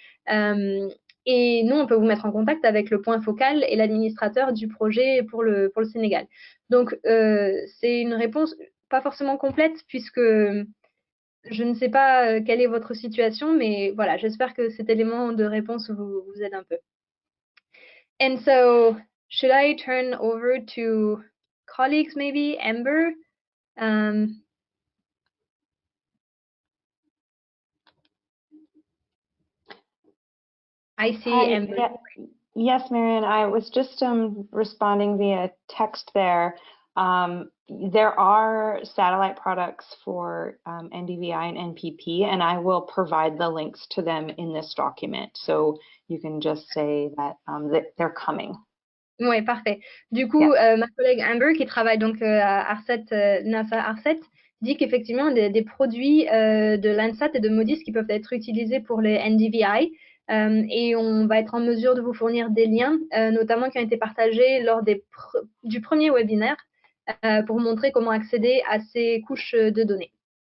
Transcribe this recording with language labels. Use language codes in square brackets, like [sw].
[fr] Et nous, on peut vous mettre en contact avec le point focal et l'administrateur du projet pour le Sénégal. Donc, c'est une réponse pas forcément complète puisque je ne sais pas quelle est votre situation, mais voilà, j'espère que cet élément de réponse vous aide un peu. [en] And so, should I turn over to colleagues maybe? Amber? I see Hi, Amber. yeah, yes, Marian, I was just responding via text there. There are satellite products for NDVI and NPP, and I will provide the links to them in this document. So you can just say that, that they're coming. [fr] Ouais, parfait. Du [en] Yeah. [fr] coup, ma collègue Amber, qui travaille donc à ARCET, NASA ARCET, dit qu'effectivement, des produits de Landsat et de MODIS qui peuvent être utilisés pour les NDVI. Et on va être en mesure de vous fournir des liens, notamment qui ont été partagés lors du premier webinaire, pour montrer comment accéder à ces couches de données.